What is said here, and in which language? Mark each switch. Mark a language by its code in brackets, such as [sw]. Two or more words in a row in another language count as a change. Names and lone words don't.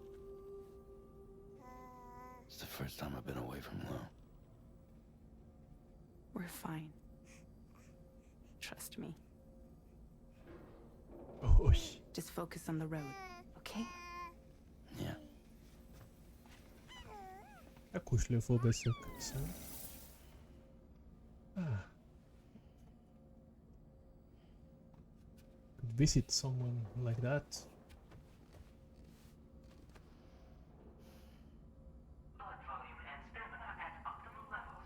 [en] It's the first time I've been away from Lou. We're fine. Trust me. Oj. Just focus on the road, okay? Yeah. [no] Det er koselig å få besøk. Så. [en] Ah. Could visit someone like that. Blood volume and stamina at optimal levels.